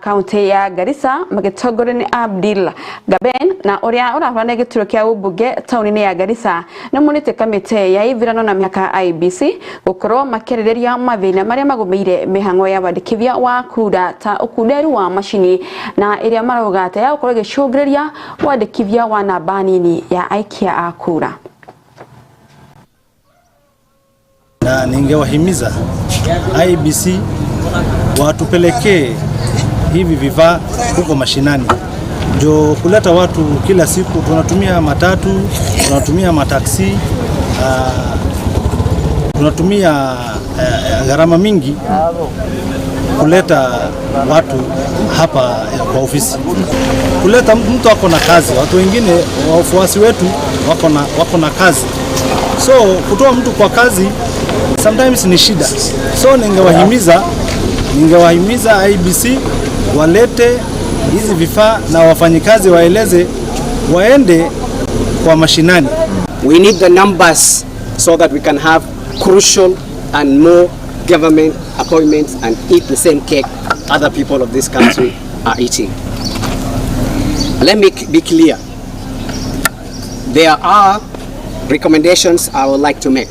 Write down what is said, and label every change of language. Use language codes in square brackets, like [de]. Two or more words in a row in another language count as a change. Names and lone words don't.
[ki] kaunti ya Garissa magitongorio ni Abdil Gaben na uria urahorana gituro kia ubunge tauni-ini ya Garissa ni munite kamite ya ithurano na miaka IBC gukorwo makirireria mathina maria magumeire mihango ya wandikithia wa kura ta ukuderu wa mashini na iria marogate ya gukorwo gicungiriria wandikithia wa namba nini ya aikia a kura. [sw] Na ningewahimiza IBC watupelekee hivi vifaa huko mashinani. Jo kuleta watu kila siku tunatumia matatu, tunatumia mataksi, tunatumia gharama mingi kuleta watu hapa kwa ofisi. Kuleta mtu wako na kazi, watu wengine wafuasi wetu wako na kazi. So kutoa mtu kwa kazi sometimes ni shida. So ningewahimiza IBC walete hizi vifaa na wafanyikazi waeleze waende kwa mashinani. [en] We need the numbers so that we can have crucial and more government appointments and eat the same cake other people of this country are eating. Let me be clear. There are recommendations I would like to make.